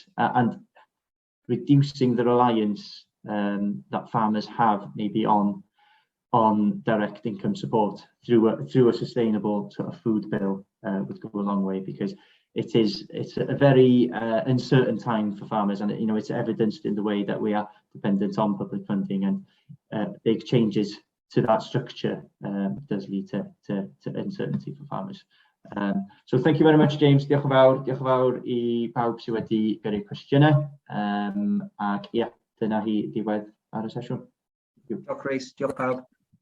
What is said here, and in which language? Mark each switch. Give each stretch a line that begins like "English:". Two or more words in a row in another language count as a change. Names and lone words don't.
English: And reducing the reliance that farmers have maybe on direct income support through a sustainable sort of food bill would go a long way, because it's a very uncertain time for farmers, and, you know, it's evidenced in the way that we are dependent on public funding, and big changes to that structure does lead to uncertainty for farmers. So thank you very much, James.
Welsh: Diolch yn fawr. Diolch yn fawr I pawb sydd wedi gyrru cwestiynau. Ac ia, dyna hi ddiwedd ar y sesiwn. Diolch Rhys, diolch pawb.